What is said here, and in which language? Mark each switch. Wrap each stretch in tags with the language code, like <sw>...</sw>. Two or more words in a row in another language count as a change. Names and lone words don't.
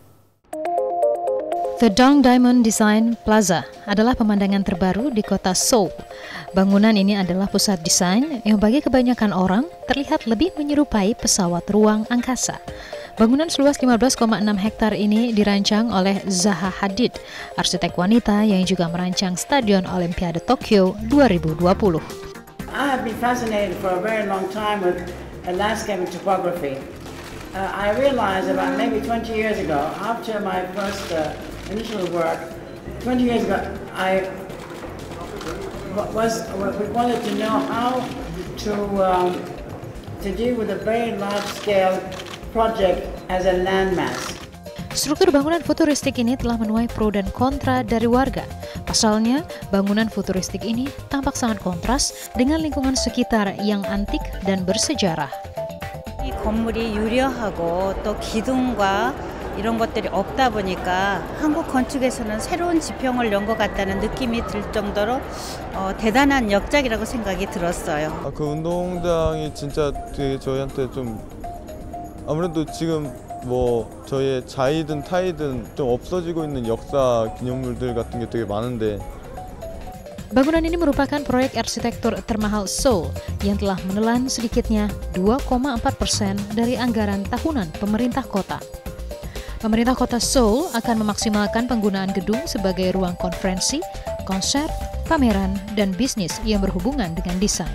<id>The Dong Diamond Design Plaza adalah pemandangan terbaru di kota Seoul. Bangunan ini adalah pusat desain yang bagi kebanyakan orang terlihat lebih menyerupai pesawat ruang angkasa. Bangunan seluas 15,6 hektar ini dirancang oleh Zaha Hadid, arsitek wanita yang juga merancang Stadion Olimpiade Tokyo 2020.</id> <en>I have been fascinated for a very long time with landscape and topography. I realized about maybe 20 years ago, after my first initial work, 20 years ago, I wanted to know how to deal with a very large-scale project as a landmass.</en> <id>Struktur bangunan futuristik ini telah menuai pro dan kontra dari warga. Pasalnya, bangunan futuristik ini tampak sangat kontras dengan lingkungan sekitar yang antik dan bersejarah.</id> <ko>이 건물이 유려하고 또 기둥과 이런 것들이 없다 보니까 한국 건축에서는 새로운 지평을 연 것 같다는 느낌이 들 정도로 대단한 역작이라고 생각이 들었어요. 그 운동장이 진짜 되게 저희한테 좀 아무래도 지금 뭐 저희의 자이든 타이든 좀 없어지고 있는 역사 기념물들 같은 게 되게 많은데</ko> <id>Bangunan ini merupakan proyek arsitektur termahal Seoul yang telah menelan sedikitnya 2,4% dari anggaran tahunan pemerintah kota. Pemerintah kota Seoul akan memaksimalkan penggunaan gedung sebagai ruang konferensi, konser, pameran, dan bisnis yang berhubungan dengan desain.</id>